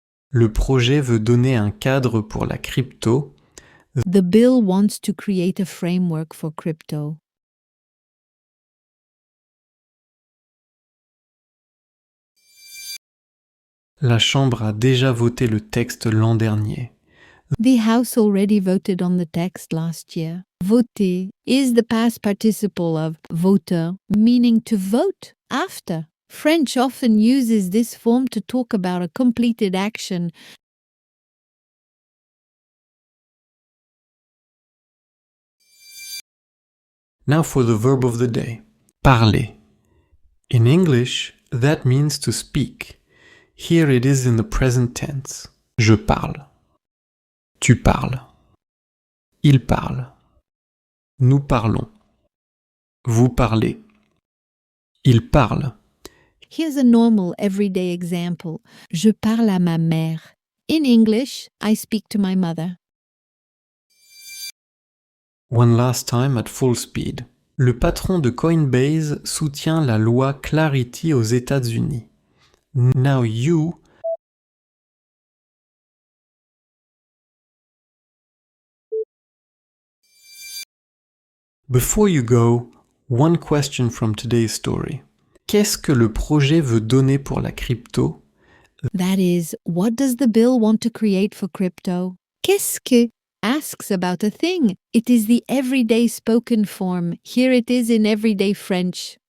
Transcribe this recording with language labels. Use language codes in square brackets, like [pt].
[fr] Le projet veut donner un cadre pour la crypto. [en] The bill wants to create a framework for crypto. [fr] La Chambre a déjà voté le texte l'an dernier. [en] The House already voted on the text last year. Voté is the past participle of voter, meaning to vote after. French often uses this form to talk about a completed action. Now for the verb of the day. Parler. In English, that means to speak. Here it is in the present tense. [fr] Je parle. Tu parles. Il parle. Nous parlons. Vous parlez. Il parle. [en] Here's a normal everyday example. [fr] Je parle à ma mère. [en] In English, I speak to my mother. One last time at full speed. [fr] Le patron de Coinbase soutient la loi Clarity aux États-Unis. [en] Now you Before you go, one question from today's story. [fr] Qu'est-ce que le projet veut donner pour la crypto? [en] That is, what does the bill want to create for crypto? Qu'est-ce que asks about a thing. It is the everyday spoken form. Here it is in everyday French.